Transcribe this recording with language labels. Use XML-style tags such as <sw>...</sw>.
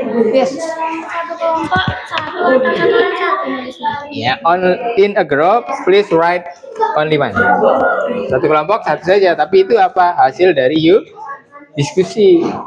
<en>Yes.</en> <id>Satu kelompok, satu nulisnya.</id> <en>Ya, in a group, please write only one.</en> <id>Satu kelompok satu saja, tapi itu apa? Hasil dari you diskusi.</id>